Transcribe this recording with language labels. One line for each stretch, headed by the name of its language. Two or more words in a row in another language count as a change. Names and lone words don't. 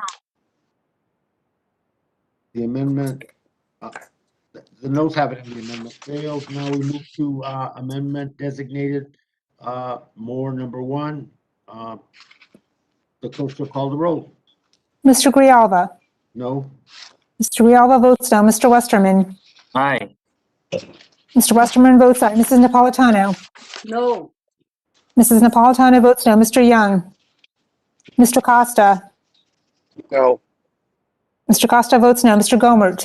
English: The amendment, the noes have it and the amendment fails. Now we move to amendment designated Moore number 1. The clerk shall call the roll. Mr. Grijalva. No? Mr. Grijalva votes no. Mr. Westerman. Aye. Mr. Westerman votes aye. Mrs. Napolitano. No. Mrs. Napolitano votes no. Mr. Young. Mr. Costa. No. Mr. Costa votes no. Mr. Gomert.